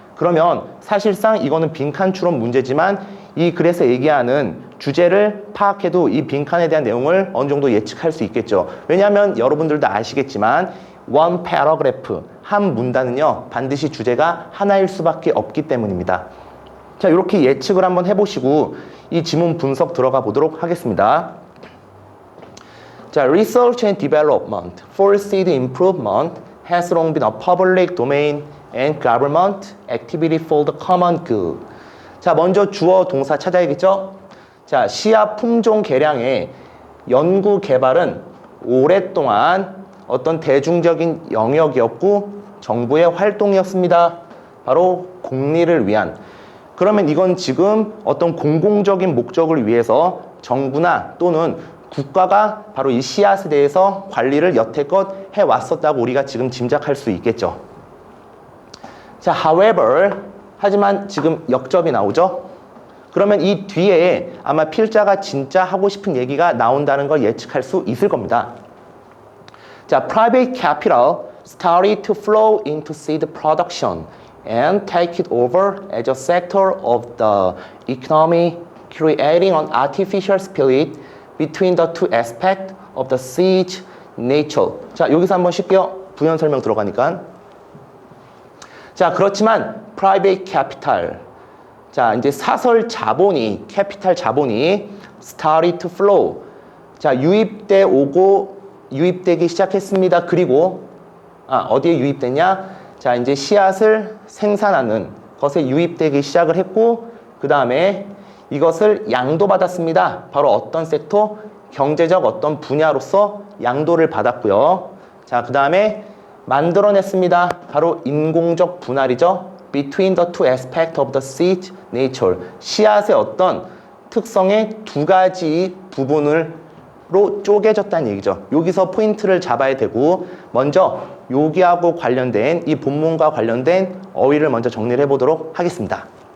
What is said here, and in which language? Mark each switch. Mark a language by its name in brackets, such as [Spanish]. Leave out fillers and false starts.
[Korean] 그러면 사실상 이거는 빈칸 추론 문제지만 이 글에서 얘기하는 주제를 파악해도 이 빈칸에 대한 내용을 어느 정도 예측할 수 있겠죠. 왜냐하면 여러분들도 아시겠지만 [English] one paragraph, [Korean] 한 문단은요 반드시 주제가 하나일 수밖에 없기 때문입니다. 자, 이렇게 예측을 한번 해보시고 이 지문 분석 들어가 보도록 하겠습니다. [English] 자, research and development for seed improvement has long been a public domain and government activity for the common good. [Korean] 자, 먼저 주어 동사 찾아야겠죠? 자, 씨앗 품종 개량의 연구 개발은 오랫동안 어떤 대중적인 영역이었고 정부의 활동이었습니다. 바로 공리를 위한. 그러면 이건 지금 어떤 공공적인 목적을 위해서 정부나 또는 국가가 바로 이 씨앗에 대해서 관리를 여태껏 해왔었다고 우리가 지금 짐작할 수 있겠죠. 자, however, 하지만 지금 역접이 나오죠. 그러면 이 뒤에 아마 필자가 진짜 하고 싶은 얘기가 나온다는 걸 예측할 수 있을 겁니다. [English] 자, private capital started to flow into seed production and take it over as a sector of the economy creating an artificial split between the two aspects of the sea's nature. [Korean] 자, 여기서 한번 쉴게요. 부연 설명 들어가니까. 자, 그렇지만 [English] private capital. [Korean] 자, 이제 사설 자본이, 캐피탈 자본이 [English] started to flow. [Korean] 자, 유입되기 시작했습니다. 그리고 어디에 유입됐냐? 자, 이제 씨앗을 생산하는 것에 유입되기 시작을 했고, 그 다음에 이것을 양도받았습니다. 바로 어떤 섹터? 경제적 어떤 분야로서 양도를 받았고요. 자, 그 다음에 만들어냈습니다. 바로 인공적 분할이죠. [English] Between the two aspects of the seed nature. [Korean] 씨앗의 어떤 특성의 두 가지 부분으로 쪼개졌다는 얘기죠. 여기서 포인트를 잡아야 되고, 먼저 여기하고 관련된 이 본문과 관련된 어휘를 먼저 정리를 해보도록 하겠습니다.